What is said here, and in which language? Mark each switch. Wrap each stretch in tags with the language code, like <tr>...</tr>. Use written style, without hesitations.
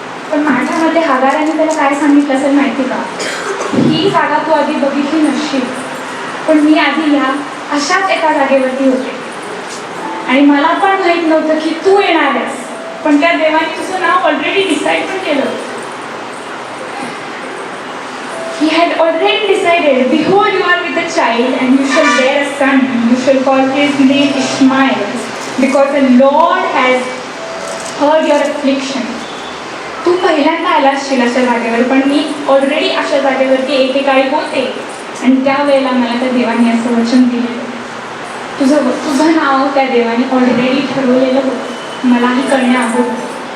<mr>पण माझ्या मते हागाराने त्याला काय सांगितलं असेल माहिती का, ही जागा तू आधी बघितली नसशील, पण मी आधी या अशाच एका जागेवरती होते आणि मला पण माहित नव्हतं की तू येणार आहेस, पण त्या देवाने तुझं नाव ऑलरेडी डिसाईड पण केलं.</mr> <en>He had already decided, behold, you are with a child and you shall bear a son, you shall call his name Ishmael, because the Lord has heard your affliction.</en> <mr>तू पहिल्यांदा आला असशील अशा जागेवर, पण मी already अशा जागेवरती एकेकाळी होते आणि त्यावेळेला मला त्या देवाने असं वचन दिलेलं, तुझं नाव त्या देवाने ऑलरेडी ठरवलेलं होतं, मलाही कळण्याअगोदर.</mr>